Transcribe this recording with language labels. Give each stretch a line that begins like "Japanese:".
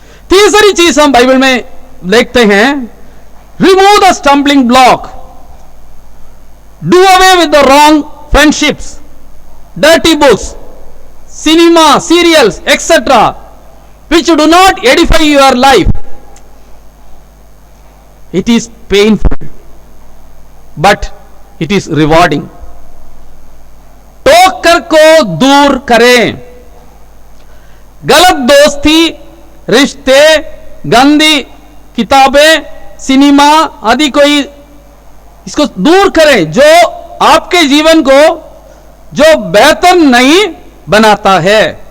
Hindi: तीसरी चीज हम बाइबल में देखते हैं,
English: Remove the stumbling block, do away with the wrong friendships, dirty books, cinema, serials, etc., which do not edify your life. It is painful, but it is rewarding.
Hindi: टोकर को दूर करें, गलत दोस्ती, रिश्ते, गंदी किताबें, सिनेमा आदि कोई, इसको दूर करें जो आपके जीवन को जो बेहतर नहीं बनाता है।